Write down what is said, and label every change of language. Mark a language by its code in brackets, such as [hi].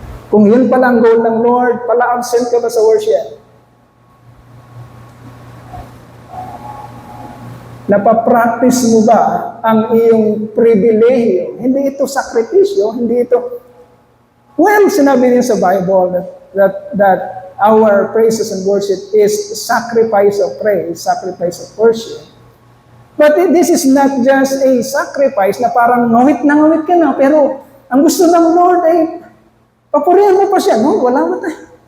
[tl] Kung yun pala ang goal ng Lord, pala absent ka ba sa worship? Napapractice mo ba ang iyong pribilehiyo? Hindi ito sakripisyo, hindi ito... [en] Well, [tl] sinabi niya sa [en] Bible that our praises and worship is sacrifice of praise, sacrifice of worship. But this is not just a sacrifice [tl] na parang ngawit na ngawit ka na, pero ang gusto ng Lord ay papurihan mo pa siya, no? Wala mo tayo.